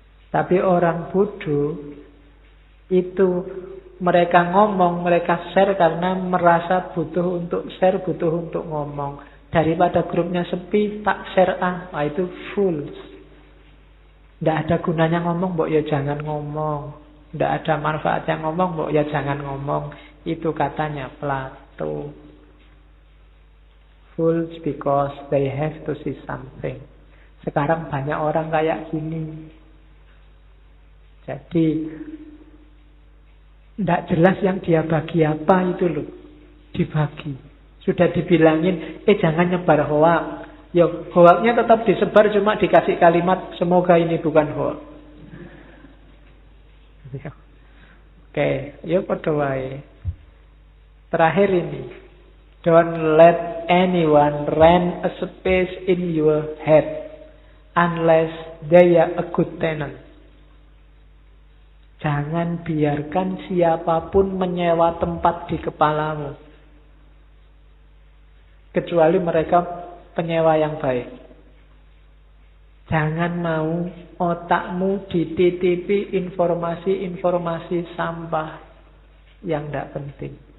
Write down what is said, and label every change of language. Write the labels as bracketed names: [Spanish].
[Indonesian] Tapi orang bodoh itu mereka ngomong, mereka share karena merasa butuh untuk share, butuh untuk ngomong. Daripada grupnya sepi, tak share itu fools. Tidak ada gunanya ngomong, mbok ya jangan ngomong. Tidak ada manfaatnya ngomong, mbok ya jangan ngomong. Itu katanya Plato. [English] Fools because they have to see something. [Indonesian] Sekarang banyak orang kayak gini. Jadi tidak jelas yang dia bagi apa itu loh. Dibagi. Sudah dibilangin, jangan nyebar hoak. Ya, hoaknya tetap disebar, cuma dikasih kalimat, semoga ini bukan hoak. Oke, yuk [Javanese] padha wae. [Indonesian] Terakhir ini. [English] Don't let anyone rent a space in your head unless they are a good tenant. [Indonesian] Jangan biarkan siapapun menyewa tempat di kepalamu. Kecuali mereka penyewa yang baik. Jangan mau otakmu dititipi informasi-informasi sampah yang tidak penting.